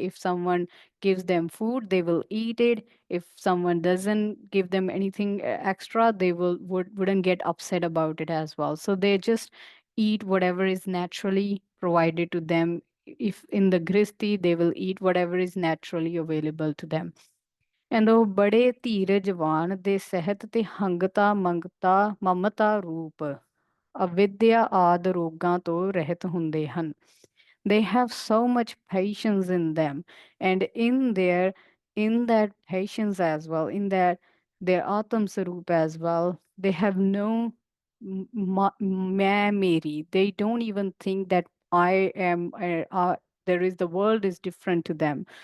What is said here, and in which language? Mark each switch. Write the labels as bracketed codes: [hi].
[en] If someone gives them food, they will eat it. If someone doesn't give them anything extra, they wouldn't get upset about it as well. So they just eat whatever is naturally provided to them. If in the grihस्थी, they will eat whatever is naturally available to them. [pa] And ਉਹ ਬੜੇ ਧੀਰਜਵਾਨ ਦੇ ਸਹਿਤ ਤੇ ਹੰਗਤਾ ਮੰਗਤਾ ਮਮਤਾ ਰੂਪ ਅਵਿਦਿਆ ਆਦ ਰੋਗਾਂ ਤੋਂ ਰਹਿਤ ਹੁੰਦੇ ਹਨ. [en] They have so much patience in them, and in that patience as well, in that their atam sarup as well, they have no meri. They don't even think that I am there is, the world is different to them.